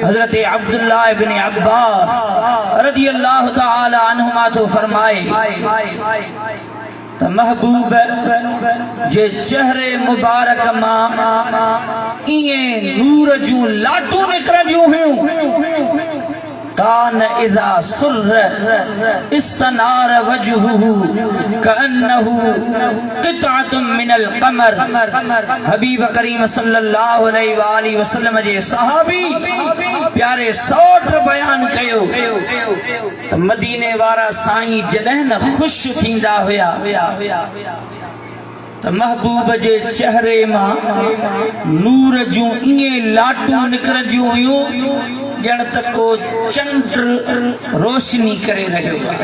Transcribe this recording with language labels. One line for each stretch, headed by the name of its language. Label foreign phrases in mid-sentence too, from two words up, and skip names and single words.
Sindhi: हज़रत अब्दुल्लाह इब्न अब्बास
Arabic: رضي الله تعالى عنهما
Sindhi: तो फरमाए त महबूब जे चेहरे मुबारक मां ईअं नूर जूं लाटूं निकिरंदियूं हुयूं
Arabic: كان إذا سر استنار وجهه كأنه قطعة من القمر.
Sindhi: हबीब करीम
Arabic: صلى الله عليه وسلم
Sindhi: जे सहाबी प्यारे सौट बयान कयो त मदीने वारा साईं जॾहिं न ख़ुश थींदा हुया त महबूब जे चेहरे मां नूर जूं इएं लाटूं निकिरंदियूं हुयूं ॼण त को चंड रोशनी करे रहियो आहे।